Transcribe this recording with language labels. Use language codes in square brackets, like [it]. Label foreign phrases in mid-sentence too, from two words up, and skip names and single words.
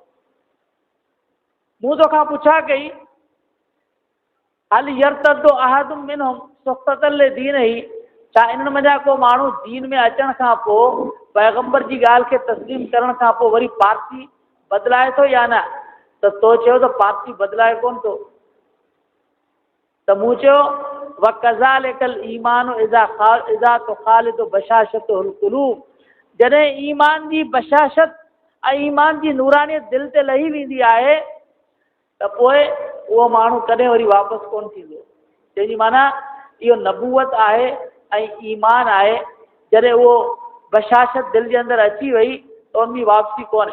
[sd] मूं तोखां पुछा कई [ar] هل يرتد أحد منهم سخطة لدينه, [sd] छा इन्हनि मंझां को माण्हू दीन में अचण खां पोइ पैगम्बर जी ॻाल्हि खे तस्लीम करण खां पोइ वरी पार्टी बदिलाए थो या न? त तो चयो त पार्टी बदिलाए कोन थो। त मूं चयो [ar] وكذلك الإيمان إذا تخالط بشاشة القلوب, [sd] जॾहिं ईमान जी बशाशत ऐं ईमान जी नूरानियत दिलि ते लही वेंदी आहे त पोइ उहो माण्हू कॾहिं वरी वापसि कोन थींदो। जंहिंजी माना इहो नबूवत आहे ऐं ईमान आहे, जॾहिं उहो बशाशत दिलि जे अंदरि अची वई त उनजी वापसी कोन्हे।